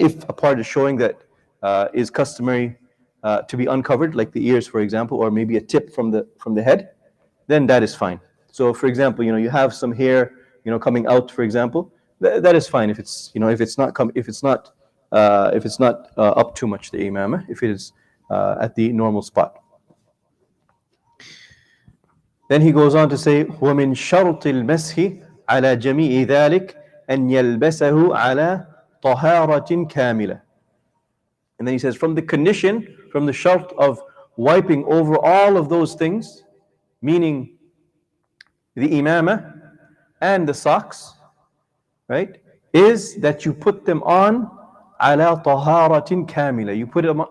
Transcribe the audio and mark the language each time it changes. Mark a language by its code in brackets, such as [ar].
[en] If a part is showing that is customary to be uncovered, like the ears, for example, or maybe a tip from the head, then that is fine. So, for example, you have some hair, coming out, for example, that is fine if it's, if it's not up too much, the imamah, if it is at the normal spot. Then he goes on to say, [ar] وَمِنْ شَرْطِ الْمَسْحِ عَلَى جَمِيعِ ذَلِكَ أَنْ يَلْبَسَهُ عَلَى طَهَارَةٍ كَامِلَةٍ. [en] And then he says, from the condition, from the shart of wiping over all of those things, meaning the imamah and the socks, right, is that you put them on [ar] عَلَى طَهَارَةٍ كَامِلَةٍ.